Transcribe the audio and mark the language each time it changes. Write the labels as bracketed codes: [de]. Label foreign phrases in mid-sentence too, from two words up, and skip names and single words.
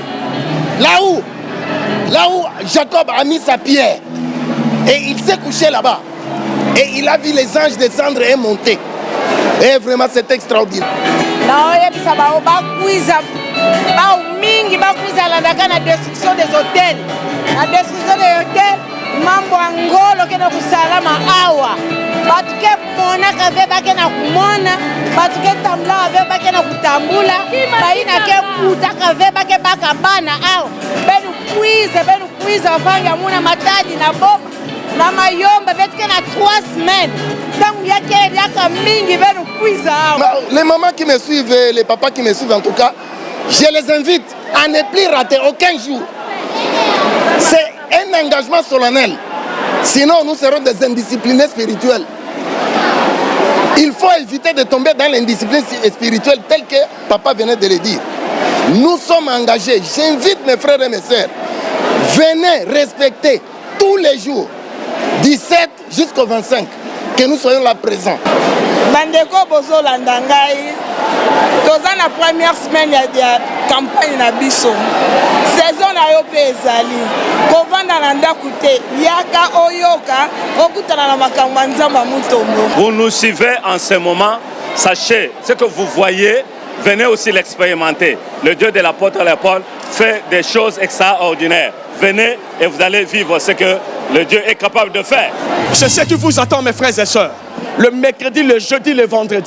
[fr] Là où Jacob a mis sa pierre. Et il s'est couché là-bas. Et il a vu les anges descendre et monter. Et vraiment, c'est extraordinaire. La destruction des hôtels. La destruction des hôtels, [kg] mambo angolo kena kusalama awa. Batuke mona kave bakena kumona, batuke tambula kave bakena kutambula, baina ke puta kave bake bakabana awa. Benu kuiza vanga muna matadi na bomba. Na mayomba betuke na 3 semaines. [fr] Les mamans qui me suivent, les papas qui me suivent en tout cas, je les invite à ne plus rater aucun jour. C'est un engagement solennel. Sinon, nous serons des indisciplinés spirituels. Il faut éviter de tomber dans l'indiscipline spirituelle telle que papa venait de le dire. Nous sommes engagés. J'invite mes frères et mes sœurs. Venez respecter tous les jours, 17 jusqu'au 25. Que nous soyons là présents. [ln] Bandeko bozo landangai. Toza na [fr] première semaine [ln] ya campagne na biso. Saison na yo pe ezali. Kovanda na ndaku te. Yaka oyoka okutana na makambo nzamba mutombo. [fr] Vous nous suivez en ce moment. Sachez ce que vous voyez. Venez aussi l'expérimenter. Le Dieu de l'apôtre Paul fait des choses extraordinaires. Venez et vous allez vivre ce que le Dieu est capable de faire. C'est ce qui vous attend, mes frères et sœurs. Le mercredi, le jeudi, le vendredi.